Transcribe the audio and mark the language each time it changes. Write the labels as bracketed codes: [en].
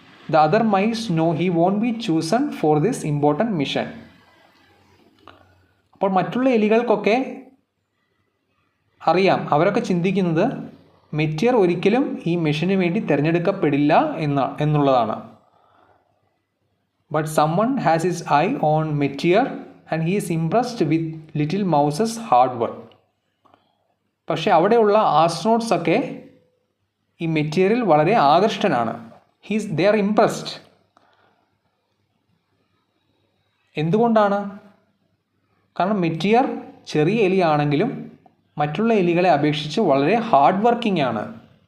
[en] The other mice know he won't be chosen for this important mission. [ml] അപ്പോൾ മറ്റുള്ള എലികൾക്കൊക്കെ അറിയാം, അവരൊക്കെ ചിന്തിക്കുന്നത് മെറ്റിയർ ഒരിക്കലും ഈ മിഷന് വേണ്ടി തിരഞ്ഞെടുക്കപ്പെടില്ല എന്നുള്ളതാണ്. [en] But someone has his eye on Meteor and he is impressed with little mouse's hard work. [ml] പക്ഷേ അവിടെയുള്ള ആസ്ട്രോണോട്ട്സ് ഒക്കെ ഈ മെറ്റീരിയൽ വളരെ ആകൃഷ്ടനാണ്. [en] they are impressed. [ml] എന്തുകൊണ്ടാണ്? കാരണം മെറ്റിയർ ചെറിയ എലിയാണെങ്കിലും മറ്റുള്ള എലികളെ അപേക്ഷിച്ച് വളരെ ഹാർഡ് വർക്കിംഗ് ആണ്.